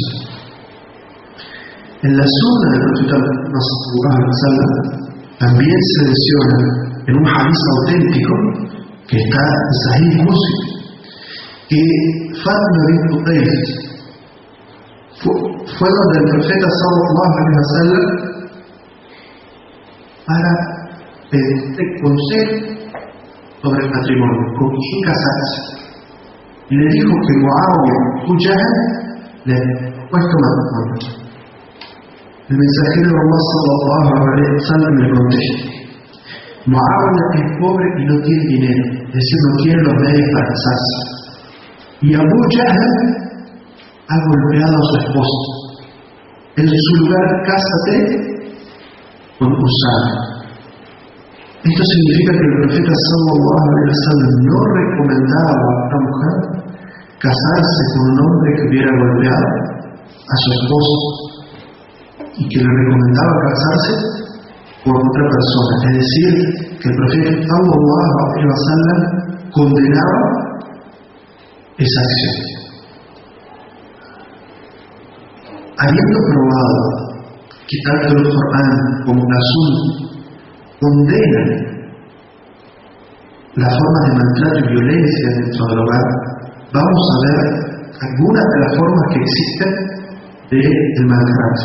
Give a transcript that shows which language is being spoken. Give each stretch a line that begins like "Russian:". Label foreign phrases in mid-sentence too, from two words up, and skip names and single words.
Spanish: En la sunna del profeta también se menciona en un hadith auténtico que está en Sahih Muslim, que Fatima bint Qais fue donde el profeta
Arabic: صلى الله عليه وسلم
Spanish: para pedirle consejo sobre el matrimonio, con quién casarse. Y le dijo que Muñoz le ha puesto matrimonio. El mensajero de Allah
Arabic: صلى الله عليه وسلم
Spanish: le contesta: Muñoz es pobre y no tiene dinero, es decir, no tiene los medios para casarse. Y Abu Jahl ha golpeado a su esposa. En su lugar, cásate con Usama. Esto significa que el profeta
Arabic: صلى الله عليه وسلم
Spanish: no recomendaba a esta mujer casarse con un hombre que hubiera golpeado a su esposa, y que le recomendaba casarse por otra persona. Es decir, que el profeta
Arabic: صلى الله عليه وسلم
Spanish: condenaba esa acción. Habiendo probado que tanto el Corán como la Sunna condenan la forma de maltrato y violencia dentro del hogar, vamos a ver algunas de las formas que existen del maltrato.